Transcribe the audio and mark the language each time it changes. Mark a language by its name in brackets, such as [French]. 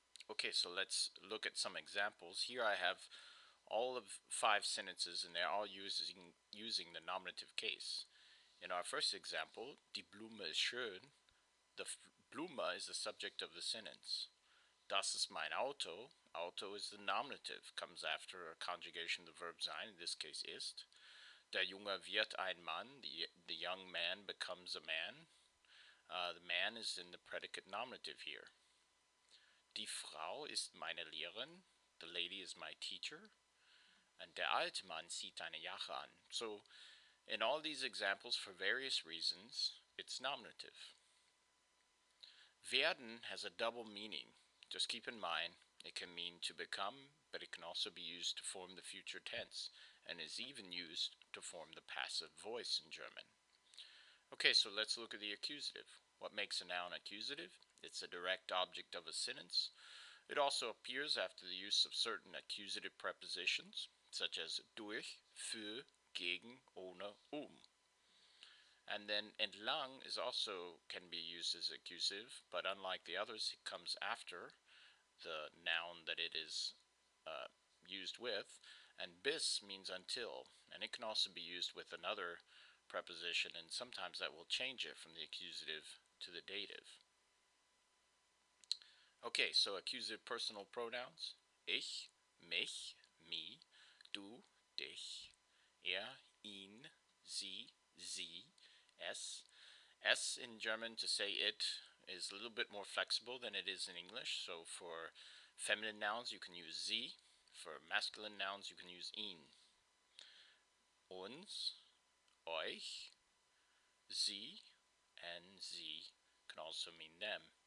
[English] Okay, so let's look at some examples. Here I have all of 5 sentences, and they're all using the nominative case. In our first example, [German] die Blume ist schön, [English] the Blume is the subject of the sentence. [German] Das ist mein Auto. [English] Auto is the nominative, comes after a conjugation of the verb sein, in this case ist. [German] Der Junge wird ein Mann, [English] the young man becomes a man. The man is in the predicate nominative here. [German] Die Frau ist meine Lehrerin. [English] The lady is my teacher. [German] And der alte Mann zieht eine Jacke an. [English] So, in all these examples, for various reasons, it's nominative. Werden has a double meaning. Just keep in mind, it can mean to become, but it can also be used to form the future tense, and is even used to form the passive voice in German. Okay, so let's look at the accusative. What makes a noun accusative? It's a direct object of a sentence. It also appears after the use of certain accusative prepositions, such as durch, für, gegen, ohne, And then entlang is also can be used as accusative, but unlike the others, it comes after the noun that it is used with. And bis means until, and it can also be used with another preposition, and sometimes that will change it from the accusative to the dative. Okay, so accusative personal pronouns. [German] Ich, mich, me, du, dich, ihn, sie, sie, es. [English] Es in German, to say it, is a little bit more flexible than it is in English. So for feminine nouns, you can use sie. For masculine nouns, you can use ihn. [German] Uns, euch, sie, [English] and sie can also mean them.